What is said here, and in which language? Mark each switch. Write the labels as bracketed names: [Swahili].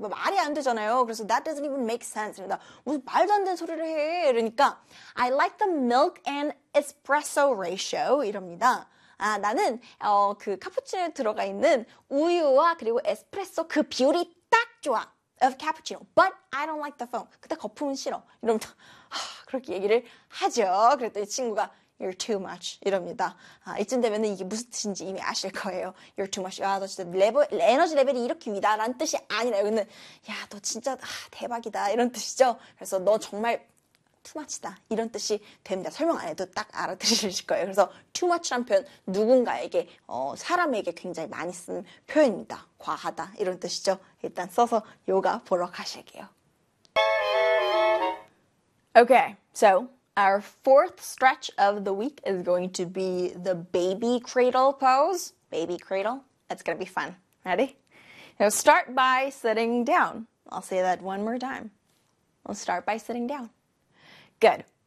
[Korean] 말이 안 되잖아요. 그래서 [English] That doesn't even make sense. [Korean] 이러다 무슨 말도 안 되는 소리를 해. 이러니까 [English] I like the milk and espresso ratio. [Korean] 이럽니다. 아 나는 그 카푸치노에 들어가 있는 우유와 그리고 에스프레소 그 비율이 딱 좋아. [English] Of cappuccino, but I don't like the foam. [Korean] 근데 거품은 싫어. 이러면 그렇게 얘기를 하죠. 그랬더니 친구가 [English] You're too much. [Korean] 이럽니다. 아, 이쯤 되면은 이게 무슨 뜻인지 이미 아실 거예요. [English] You're too much. [Korean] 아, 너 진짜 에너지 레벨이 이렇게 위다라는 뜻이 아니라요. 근데 야, 너 진짜 대박이다. 이런 뜻이죠. 그래서 너 정말 [English] too much [Korean] 다. 이런 뜻이 됩니다. 설명 안 해도 딱 알아들으실 거예요. 그래서 [English] too much [Korean] 란 표현 누군가에게 사람에게 굉장히 많이 쓰는 표현입니다. 과하다 이런 뜻이죠. 일단 써서 요가 보러 가실게요. [English] Okay, so our fourth stretch of the week is going to be the baby cradle pose. Baby cradle. It's going to be fun. Ready? Now start by sitting down. I'll say that one more time. We'll start by sitting down. Good.